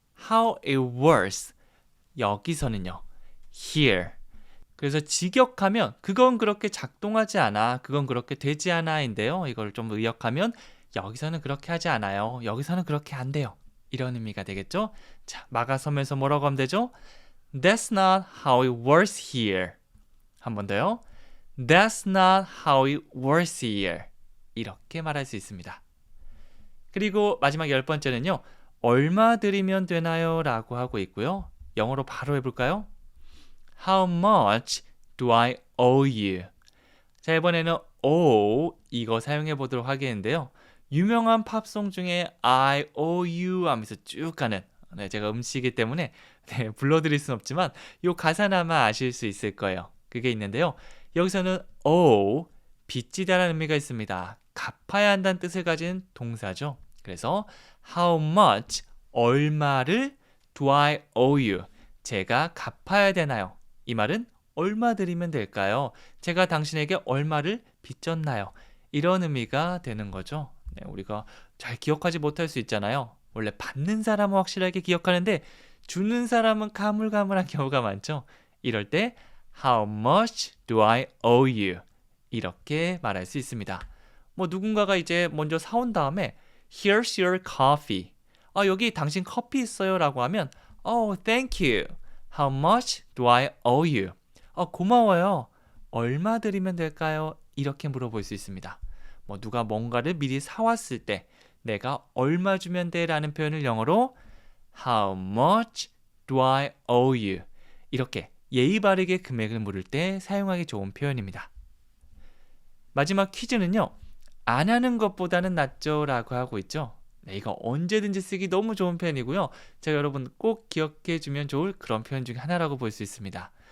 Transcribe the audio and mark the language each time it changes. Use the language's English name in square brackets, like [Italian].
[English] How it works. [Korean] 여기서는요. [English] Here. [Korean] 그래서 직역하면 그건 그렇게 작동하지 않아. 그건 그렇게 되지 않아인데요. 이걸 좀 의역하면 여기서는 그렇게 하지 않아요. 여기서는 그렇게 안 돼요. 이런 의미가 되겠죠? 자, 막아서면서 뭐라고 하면 되죠? [English] That's not how it works here. [Korean] 한 번 더요. [English] That's not how it works here. [Korean] 이렇게 말할 수 있습니다. 그리고 마지막 10번째는요. 얼마 드리면 되나요? 라고 하고 있고요. 영어로 바로 해볼까요? [English] How much do I owe you? [Korean] 자, 이번에는 owe 이거 사용해 보도록 하겠는데요. 유명한 팝송 중에 [English] I owe you [Korean] 하면서 쭉 가는, 제가 음치이기 때문에 불러드릴 순 없지만 이 가사나마 아실 수 있을 거예요. 그게 있는데요. 여기서는 owe, 빚지다라는 의미가 있습니다. 갚아야 한다는 뜻을 가진 동사죠. 그래서 [English] how much, [Korean] 얼마를 [English] do I owe you, [Korean] 제가 갚아야 되나요? 이 말은 얼마 드리면 될까요? 제가 당신에게 얼마를 빚졌나요? 이런 의미가 되는 거죠. 우리가 잘 기억하지 못할 수 있잖아요. 원래 받는 사람은 확실하게 기억하는데 주는 사람은 가물가물한 경우가 많죠. 이럴 때 [English] How much do I owe you? [Korean] 이렇게 말할 수 있습니다. 누군가가 이제 먼저 사온 다음에 [English] Here's your coffee. [Korean] 여기 당신 커피 있어요 라고 하면 [English] Oh, thank you. How much do I owe you? [Korean] 고마워요. 얼마 드리면 될까요? 이렇게 물어볼 수 있습니다. 뭐 누가 뭔가를 미리 사왔을 때 내가 얼마 주면 돼? 라는 표현을 영어로 [English] How much do I owe you? [Korean] 이렇게 예의 바르게 금액을 물을 때 사용하기 좋은 표현입니다. 마지막 퀴즈는요. 안 하는 것보다는 낫죠 라고 하고 있죠. 네, 이거 언제든지 쓰기 너무 좋은 표현이고요. 제가 여러분 꼭 기억해 주면 좋을 그런 표현 중에 하나라고 볼 수 있습니다.